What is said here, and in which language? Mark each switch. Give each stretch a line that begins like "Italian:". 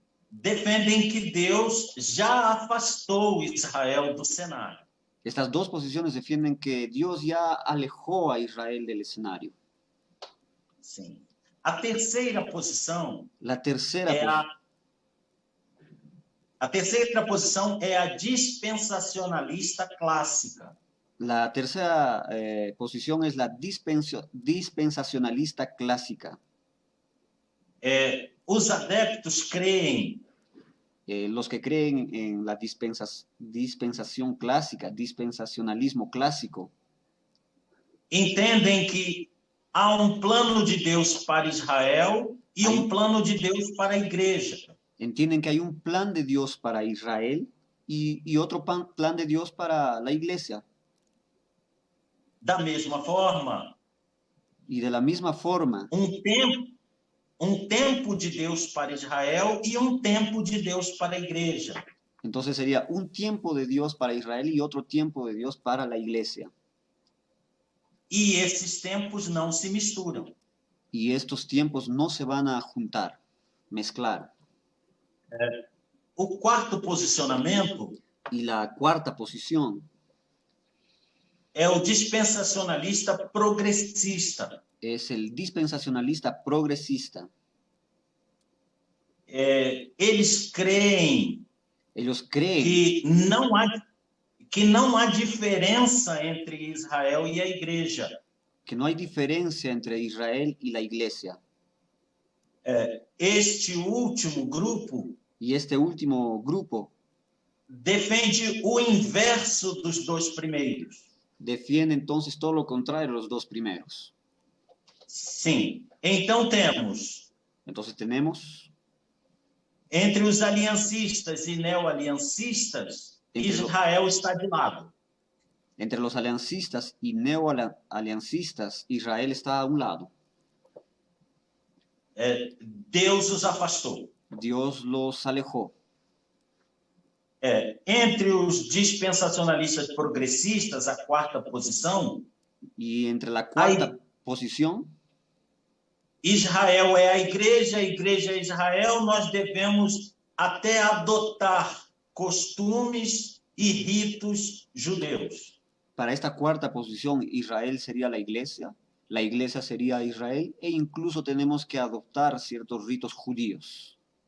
Portuguese: defendem que Deus já afastou Israel do cenário.
Spanish: Estas dos posiciones defienden que Dios ya alejó a Israel del escenario.
Portuguese: Sim. A terceira posição
Spanish: La tercera
Portuguese: a terceira posição é a dispensacionalista clássica.
Spanish: La tercera posición es la dispensacionalista clásica.
Portuguese: Os adeptos creem
Spanish: los que creen en la dispensación clásica, dispensacionalismo clásico,
Portuguese: entendem que há plano de Deus para Israel e plano de Deus para a igreja.
Spanish: Entienden que hay un plan de Dios para Israel y otro plan de Dios para la iglesia.
Portuguese: Da mesma forma,
Spanish: Y de la misma forma,
Portuguese: um tempo de Deus para Israel e um tempo de Deus para a igreja.
Spanish: entonces sería un tiempo de Dios para Israel y otro tiempo de Dios para la iglesia.
Portuguese: E esses tempos não se misturam.
Spanish: Y estos tiempos no se van a juntar, mezclar.
Portuguese: O quarto posicionamento
Spanish: Y la cuarta posición
Portuguese: é o dispensacionalista progressista.
Spanish: es el dispensacionalista progresista.
Portuguese: Eles creem
Spanish: Ellos creen
Portuguese: que não há diferença entre Israel e a igreja.
Spanish: que no hay diferencia entre Israel y la iglesia.
Portuguese: Este último grupo
Spanish: Y este último grupo
Portuguese: defende o inverso dos dois primeiros.
Spanish: defiende entonces todo lo contrario a los dos primeros.
Portuguese: Sim. Então temos
Spanish: Entonces tenemos
Portuguese: entre os aliancistas e neoaliancistas, Israel está de lado.
Spanish: entre los aliancistas y neoaliancistas, Israel está a un lado.
Portuguese: Deus os afastou.
Spanish: Dios los alejó.
Portuguese: Entre os dispensacionalistas progressistas, a quarta posição,
Spanish: Y entre la cuarta posición,
Portuguese: Israel é a igreja é Israel, nós devemos até adotar costumes e ritos judeus.
Spanish: para esta cuarta posición, Israel sería la iglesia sería Israel, e incluso tenemos que adoptar ciertos ritos judíos.